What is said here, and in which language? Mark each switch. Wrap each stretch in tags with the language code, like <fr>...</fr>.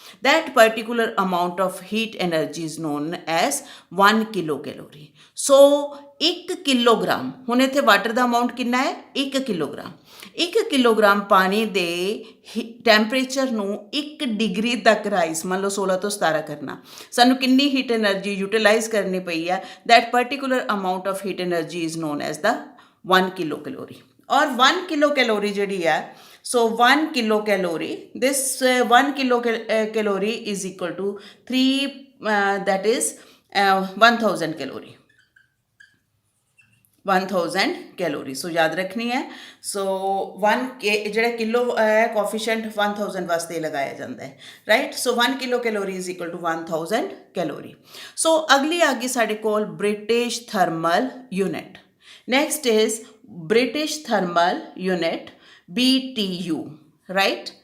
<en>That particular amount of heat energy is known as 1 kilocalorie.</en> <pa>So 1 kilogram, ਹੁਣ ਇੱਥੇ water ਦਾ amount ਕਿੰਨਾ ਹੈ? 1 kilogram. 1 kilogram ਪਾਣੀ ਦੇ ਟੈਂਪਰੇਚਰ ਨੂੰ 1 ਡਿਗਰੀ ਤੱਕ ਰਾਈਜ਼, ਮੰਨ ਲਓ 16 ਤੋਂ 17 ਕਰਨਾ, ਸਾਨੂੰ ਕਿੰਨੀ ਹੀਟ ਐਨਰਜੀ ਯੂਟੀਲਾਈਜ਼ ਕਰਨੀ ਪਈ ਹੈ?</pa> <en>That particular amount of heat energy is known as the 1 kilo calorie.</en> <pa>ਔਰ 1 ਕਿਲੋ ਕੈਲੋਰੀ ਜਿਹੜੀ ਹੈ,</pa> <en>so 1 kilocalorie, this 1 kilocalorie is equal to 1000 calorie, 1000 calorie।</en> <hi>सो याद रखनी है। सो</hi> <pa>1 ਜਿਹੜਾ ਕਿਲੋ ਹੈ ਕੋਫੀਸ਼ੀਐਂਟ 1000 ਵਾਸਤੇ ਲਗਾਇਆ ਜਾਂਦਾ ਹੈ, right.</pa> <en>So 1 kilo calorie is equal to 1000 calorie.</en> <pa>ਸੋ ਅਗਲੀ ਆ ਗਈ ਸਾਡੇ ਕੋਲ British thermal unit.</pa> <en>Next is British thermal unit BTU, right.</en>